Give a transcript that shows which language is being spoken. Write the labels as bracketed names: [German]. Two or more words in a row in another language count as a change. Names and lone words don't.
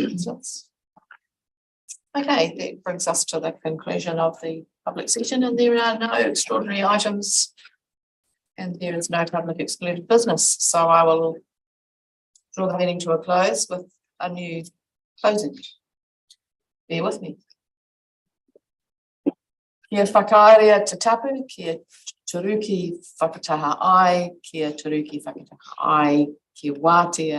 [English] Okay, that brings us to the conclusion of the public session, and there are no extraordinary items and there is no public excluded business. So I will draw the meeting to a close with a new closing. Bear with me. [Māori] Kia whakaaria te tapu, kia turuki whakataha ai, kia turuki whakataha ai, kia wātea